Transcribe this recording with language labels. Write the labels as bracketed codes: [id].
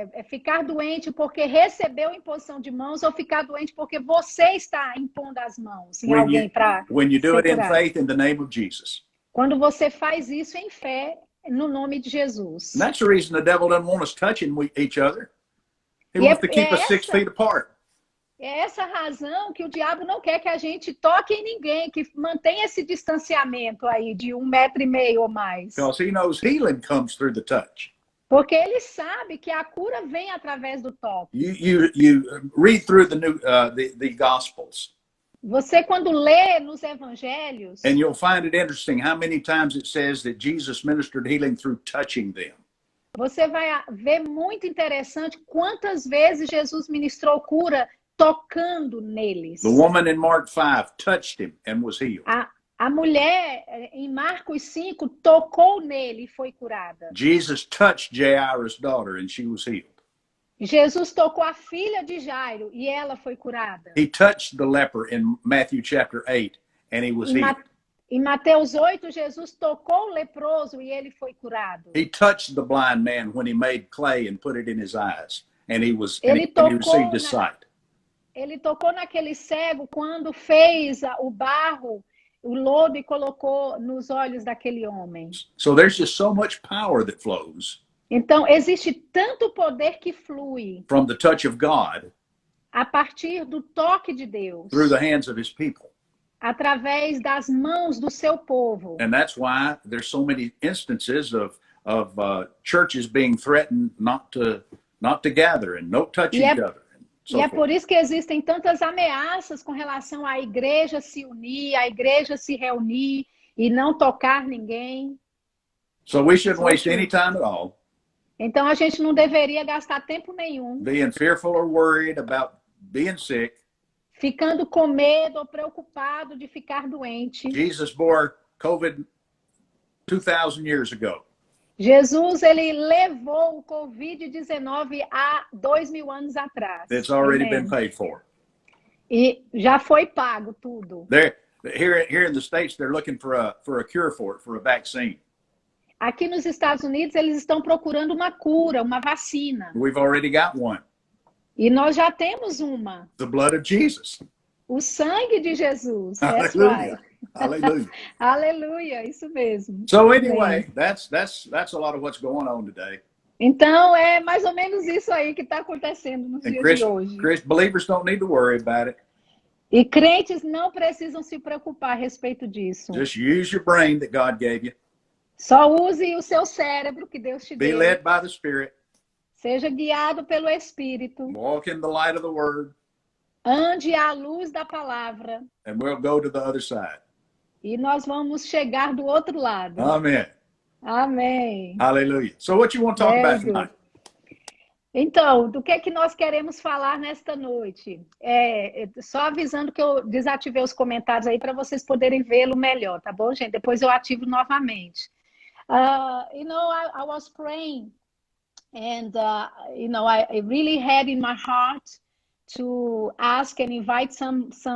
[pt] Ficar doente porque recebeu imposição de mãos ou ficar doente porque você está impondo as mãos em alguém para [en] when you do it in faith in the name of Jesus. [pt] Quando você faz isso em fé no nome de Jesus. [en] And that's the reason the devil doesn't want us touching each other. He wants to keep us 6 feet apart. [pt] É essa razão que o diabo não quer que a gente toque em ninguém, que mantenha esse distanciamento aí de 1,5 metros ou mais. [en] Because he knows healing comes through the touch. [pt] Porque ele sabe que a cura vem através do toque. [en] You read through the Gospels. [pt] Você quando lê nos evangelhos. [en] And you'll find it interesting how many times it says that Jesus ministered healing through touching them. [pt] Você vai ver muito interessante quantas vezes Jesus ministrou cura tocando neles. [en] The woman in Mark 5 touched him and was healed. [pt] A mulher em Marcos 5 tocou nele e foi curada. [en] Jesus touched Jairus' daughter and she was healed. [pt] Jesus tocou a filha de Jairo e ela foi curada. [en] He touched the leper in Matthew chapter 8, and he was healed. [pt] Em Mateus 8, Jesus tocou o leproso e ele foi curado. [en] He touched the blind man when he made clay and put it in his eyes, and he [pt] Ele [en] received his sight. [pt] Ele tocou naquele cego quando fez o barro, o lodo e colocou nos olhos daquele homem. [en] So there's just so much power that flows [pt] Então, existe tanto poder que flui [en] from the touch of God [pt] a partir do toque de Deus, [en] through the hands of his people. [pt] através das mãos do seu povo. [en] And that's why there's so many instances of churches being threatened not to gather and not touch each other. [pt] E é por isso que existem tantas ameaças com relação à igreja se unir, à igreja se reunir e não tocar ninguém. [en] So we shouldn't waste any time at all [pt] Então a gente não deveria gastar tempo nenhum [en] being fearful or worried about being sick. [pt] ficando com medo ou preocupado de ficar doente. [en] Jesus bore COVID 2,000 years ago. [pt] Jesus, ele levou o Covid-19 há 2.000 anos atrás. [en] It's already Amen. been paid for. [pt] E já foi pago tudo. [en] Here in the States, they're looking for a cure for it, for a vaccine. [pt] Aqui nos Estados Unidos, eles estão procurando uma cura, uma vacina. [en] We've already got one. [pt] E nós já temos uma. [en] The blood of Jesus. [pt] O sangue de Jesus. [en] That's Hallelujah. right. Hallelujah. [pt] Aleluia, isso mesmo. [en] So anyway, that's a lot of what's going on today. [pt] Então, é mais ou menos isso aí que está acontecendo nos [en] And [pt] dias de hoje. [en] believers don't need to worry about it. [pt] E crentes não precisam se preocupar a respeito disso. [en] Just use your brain that God gave you. [pt] Só use o seu cérebro que Deus te [en] Be [pt] deu. [en] led by the Spirit. [pt] Seja guiado pelo Espírito. [en] Walk in the light of the Word. [pt] Ande à luz da palavra. [en] And we'll go to the other side. [pt] E nós vamos chegar do outro lado. [en] Amen. [pt] Amém. [en] Hallelujah. So what you want to talk Very about good. tonight? [pt] Então, do que nós queremos falar nesta noite? Só avisando que eu desativei os comentários aí para vocês poderem vê-lo melhor, tá bom, gente? Depois eu ativo novamente. [en] I was praying and, I really had in my heart to ask and invite some